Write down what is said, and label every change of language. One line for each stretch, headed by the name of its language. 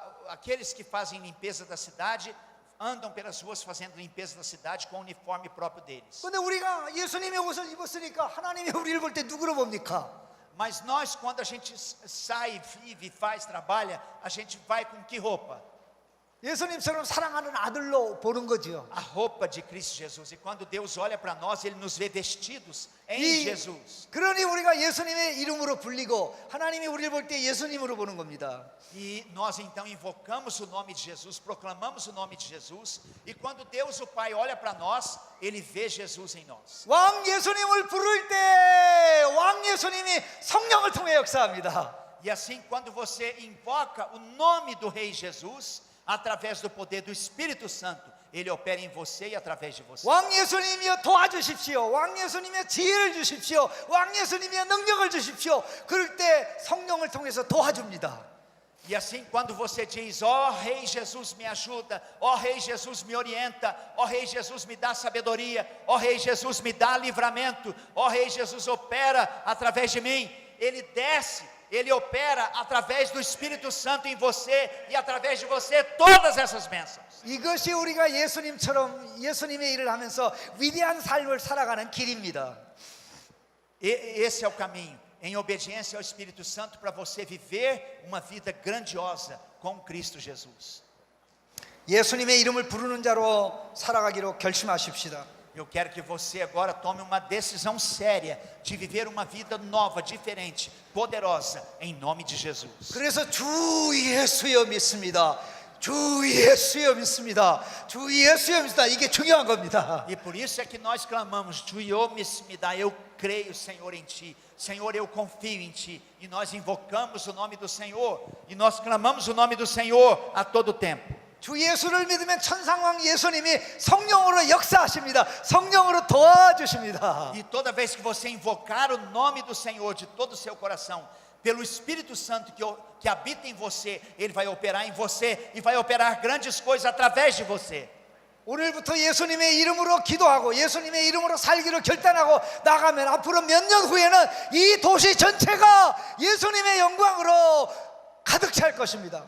Portuguese: Aqueles que fazem limpeza da cidade andam pelas ruas fazendo limpeza da cidade com o uniforme próprio deles.
Korean: 근데 우리가 예수님의 옷을 입었으니까 하나님이 우리를 볼 때 누구로 봅니까?
Portuguese: Mas nós, quando a gente sai, vive, faz, trabalha, a gente vai com que roupa?
Korean: 예수님처럼 사랑하는 아들로 보는 거죠.
Portuguese: A roupa de Cristo Jesus. E quando Deus olha para nós, Ele nos vê vestidos em Jesus.
Korean: 그러니 우리가 예수님의 이름으로 불리고 하나님이 우리를 볼 때 예수님으로 보는 겁니다.
Portuguese: E nós então invocamos o nome de Jesus, proclamamos o nome de Jesus. E quando Deus o Pai olha para nós, Ele vê Jesus em nós.
Korean: 왕 예수님을 부를 때 왕 예수님이 성령을 통해 역사합니다.
Portuguese: E assim, quando você invoca o nome do Rei Jesus, através do poder do Espírito Santo, Ele opera em você e através de você.
Korean: 왕 예수님이여 도와주십시오. 왕 예수님의 지혜를 주십시오. 왕 예수님의 능력을 주십시오. 그럴 때 성령을 통해서 도와줍니다.
Portuguese: E assim, quando você diz, ó Rei Jesus me ajuda, ó Rei Jesus me orienta, ó Rei Jesus me dá sabedoria, ó Rei Jesus me dá livramento, ó Rei Jesus opera através de mim, Ele desce, Ele opera através do Espírito Santo em você e através de você todas essas bênçãos.
Korean: 이것이 우리가 예수님처럼 예수님의 일을 하면서 위대한 삶을 살아가는 길입니다.
Portuguese: Esse é o caminho, em obediência ao Espírito Santo, para você viver uma vida grandiosa com Cristo Jesus.
Korean: 예수님의 이름을 부르는 자로 살아가기로 결심하십시다.
Portuguese: Eu quero que você agora tome uma decisão séria de viver uma vida nova, diferente, poderosa, em nome de Jesus.
Korean: 그래서 주 예수여 믿습니다. 주 예수여 믿습니다. 주 예수여 믿습니다. 이게 중요한 겁니다.
Portuguese: E por isso é que nós clamamos, Senhor, me dá, eu creio, Senhor, em Ti. Senhor, eu confio em Ti. E nós invocamos o nome do Senhor. E nós clamamos o nome do Senhor a todo tempo.
Korean: 주 예수를 믿으면 천상왕 예수님이 성령으로 역사하십니다. 성령으로 도와주십니다.
Portuguese: E toda vez que você invocar o nome do Senhor de todo o seu coração, pelo Espírito Santo que habita em você, Ele vai operar em você e vai operar grandes coisas através de você.
Korean: 오늘부터 예수님의 이름으로 기도하고 예수님의 이름으로 살기로 결단하고 나가면 앞으로 몇 년 후에는 이 도시 전체가 예수님의 영광으로 가득 찰 것입니다.